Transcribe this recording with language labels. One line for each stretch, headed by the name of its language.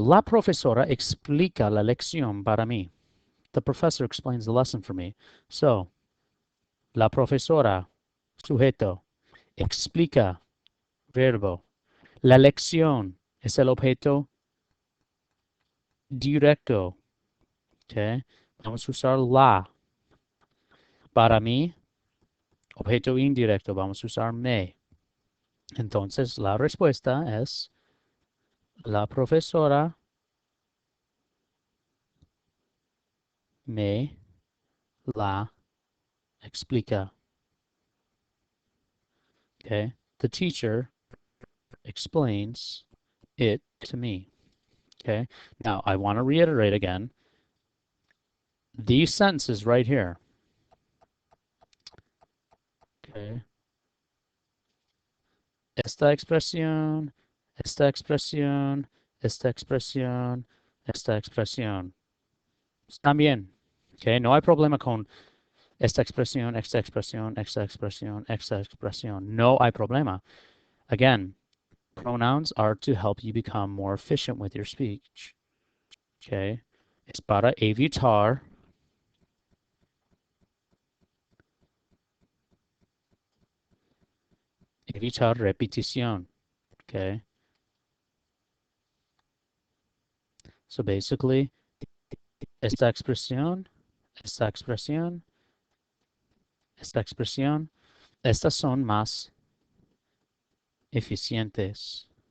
Spanish: La profesora explica la lección para mí.
English: The professor explains the lesson for me.
Spanish: So, la profesora, sujeto, explica, verbo. La lección es el objeto directo. Okay. Vamos a usar la. Para mí, objeto indirecto. Vamos a usar me. Entonces, la respuesta es la profesora me la explica.
English: Okay. The teacher explains it to me. Okay. Now, I want to reiterate again. These sentences right here. Okay.
Spanish: Esta expresión, esta expresión, esta expresión, esta expresión. Están bien. Okay. No hay problema con esta expresión, esta expresión, esta expresión, esta expresión. No hay problema.
English: Again, Pronouns are to help you become more efficient with your speech. Okay?
Spanish: Es para evitar repetición. Okay?
English: So basically,
Spanish: esta expresión, esta expresión, esta expresión, estas son más eficientes.